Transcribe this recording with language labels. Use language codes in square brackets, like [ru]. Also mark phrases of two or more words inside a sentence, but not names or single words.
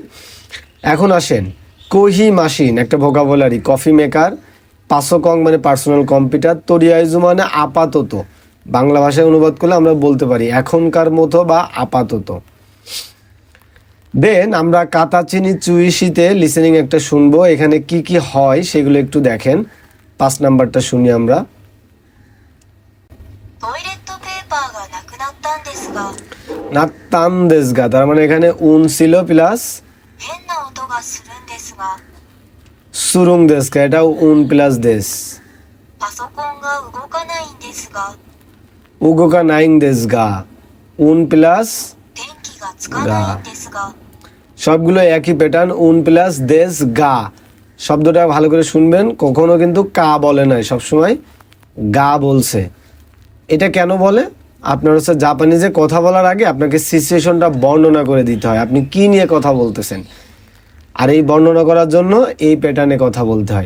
[bn] এখন আসেন, [ja] コーヒー マシーン [bn] একটা ভোকাবুলারি, [en] coffee maker, [bn] পাসোকং মানে [en] personal computer, [bn] তোরিয়াইজু মানে আপাতত, বাংলা ভাষায় অনুবাদ করলে আমরা বলতে পারি এখনকার মতো বা আপাতত। দেন আমরা [ja] 形に 注意して [bn] লিসেনিং একটা শুনবো, এখানে কি কি হয় সেগুলো একটু দেখেন। 5 নাম্বারটা শুনি আমরা। [ja] トイレットペーパーがなくなったんですが、なったん ですが, [bn] তার মানে এখানে উন ছিল প্লাস [ja] 変な音がするんですが、するん ですが, [bn] এটাও উন প্লাস দেশ। [ja] パソコンが動かないんですが、動か ないん ですが, [bn] উন প্লাস [ja] 電気がつかないんですが、 [bn] সবগুলো একই প্যাটার্ন, উন প্লাস [ja] です が. [bn] শব্দটা ভালো করে শুনবেন, কখনো কিন্তু কা বলে নাই, সবসময় গা বলছে। এটা কেন বলে? আপনার হচ্ছে জাপানিজে কথা বলার আগে আপনাকে সিচুয়েশনটা বর্ণনা করে দিতে হয়, আপনি কি নিয়ে কথা বলতেছেন, আর এই বর্ণনা করার জন্য এই প্যাটার্নে কথা বলতে হয়।